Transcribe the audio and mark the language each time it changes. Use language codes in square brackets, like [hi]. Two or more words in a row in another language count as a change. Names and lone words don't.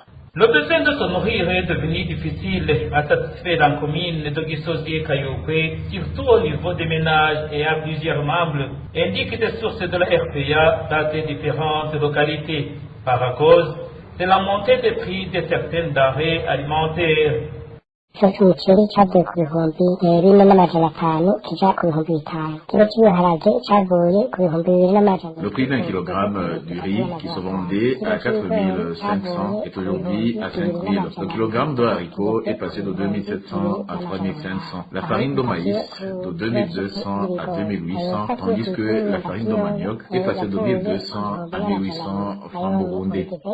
[fr] Le besoin de se nourrir est devenu difficile à satisfaire dans la commune de Gisozi et Kayokwe, surtout au niveau des ménages et à plusieurs membres, indiquent des sources de la RPA dans ces différentes localités, par cause de la montée des prix de certaines denrées alimentaires. [rn] umuceri cyavuye ku bihumbi bine n'amajana atanu kija ku bihumbi bitanu. Kilo cy'ibiharage cyavuye ku bihumbi bibiri n'amajana. [fr] Le prix d'un kilogramme du riz qui se vendait à 4500 est aujourd'hui à 5000. Le kilogramme de haricots est passé de 2700 à 3500. La farine de maïs de 2200 à 2800, tandis que la farine de manioc est passée de 1200 à 1800 francs burundais.